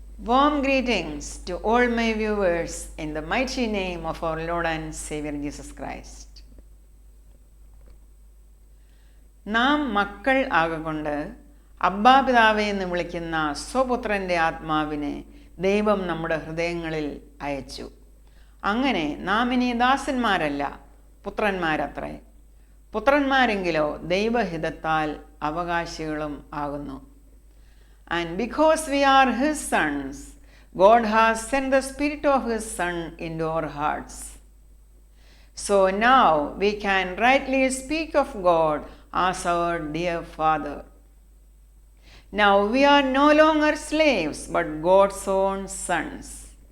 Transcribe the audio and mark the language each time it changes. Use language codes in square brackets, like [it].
[en] Warm greetings to all my viewers in the mighty name of our Lord and Savior Jesus Christ. [ml] നാം മക്കൾ ആകൊണ്ട് അബ്ബാ പിതാവേ എന്ന് വിളിക്കുന്ന സ്വപുത്രൻ്റെ ആത്മാവിനെ ദൈവം നമ്മുടെ ഹൃദയങ്ങളിൽ അയച്ചു. അങ്ങനെ നാം ഇനി ദാസന്മാരല്ല, പുത്രന്മാരത്രേ. പുത്രന്മാരെങ്കിലോ ദൈവഹിതത്താൽ അവകാശികളും ആകുന്നു. [en] And because we are His sons, God has sent the Spirit of His Son into our hearts. So now we can rightly speak of God as our dear Father. Now we are no longer slaves, but God's own sons.